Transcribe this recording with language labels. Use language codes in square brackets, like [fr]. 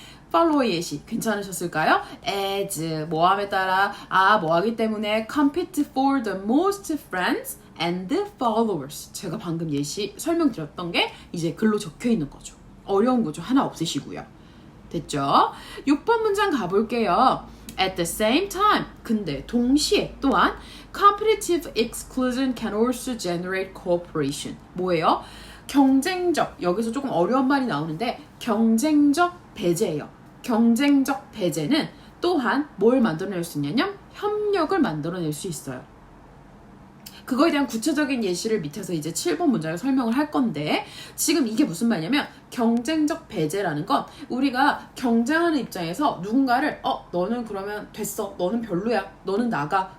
[ko] 팔로워의 예시 괜찮으셨을까요? [en] as [ko] 뭐함에 따라 뭐하기 때문에 [en] compete for the most friends and followers [ko] 제가 방금 예시 설명드렸던 게 이제 글로 적혀 있는 거죠. 어려운 거죠. 하나 없으시고요. 됐죠? 6번 문장 가볼게요. [en] At the same time [ko] 근데 동시에 또한 [en] competitive exclusion can also generate cooperation [ko] 뭐예요? 경쟁적 여기서 조금 어려운 말이 나오는데 경쟁적 배제예요. 경쟁적 배제는 또한 뭘 만들어낼 수 있냐면 협력을 만들어낼 수 있어요. 그거에 대한 구체적인 예시를 밑에서 이제 7번 문장에 설명을 할 건데 지금 이게 무슨 말이냐면 경쟁적 배제라는 건 우리가 경쟁하는 입장에서 누군가를 너는 그러면 됐어. 너는 별로야. 너는 나가.